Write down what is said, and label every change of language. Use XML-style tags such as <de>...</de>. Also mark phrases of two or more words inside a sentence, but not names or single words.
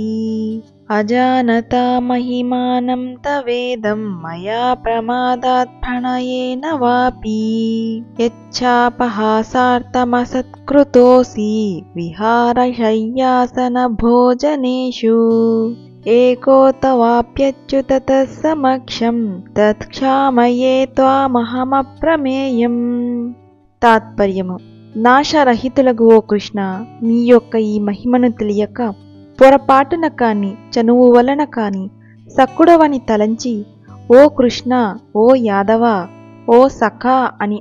<sa>अजानता महिमानं तवेदं मया प्रमादात् प्रणयेन वापि। यच्छापहासार्थमसत्कृतोऽसि विहारशय्यासनभोजनेषु। एको तवाप्यच्युत तत्समक्षं तत्क्षामये త్వామహమప్రమేయం।</sa> <te>తాత్పర్యము: నాశరహితులగు ఓ కృష్ణ, నీ యొక్క ఈ మహిమను తెలియక పొరపాటున కాని చనువు వలన కాని సక్కుడవని తలంచి ఓ కృష్ణ, ఓ యాదవ, ఓ సఖా అని</te>